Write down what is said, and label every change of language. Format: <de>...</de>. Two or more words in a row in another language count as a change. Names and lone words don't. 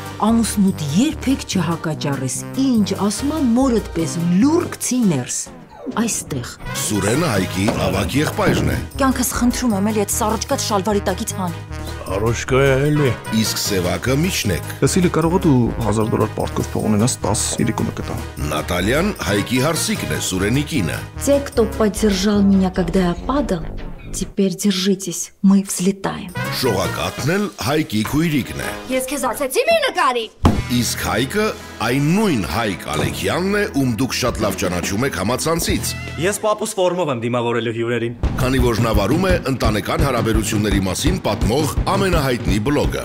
<hy>Ամուսնուդ երբեք չհակաճառես, ինչ ասում եմ մորդ պես լուր գցի ներս։ Այստեղ։ Սուրենը Հայկի ավագ եղբայրն է։ Կյանքս խնդրում եմ էլի այդ սառոջկա շալվարի տակից հան։ Արոշկա է էլի։ Իսկ Սևակը միջնեք։ Լսիլի կարող է դու $1000 պարտքով փող ունենաս 10 իրիկունը կտամ։ Նատալյան Հայկի հարսիկն է, Սուրենի кине։</hy> <ru>Те, кто поддержал меня, когда я падал, теперь держитесь, мы взлетаем։</ru> <hy>Շողակաթն էլ Հայկի քույրիկն է։ Ես քեզ ասեցի մի նկարի։ Իսկ Հայկը այն նույն Հայկ Ալեքյանն է, ում դուք շատ լավ ճանաչում եք համացանցից։ Ես պապուս ֆորմով եմ դիմավորելու հյուրերին։ Քանի որ նա վարում է ընտանեկան հարաբերությունների մասին պատմող ամենահայտնի բլոգը։</hy>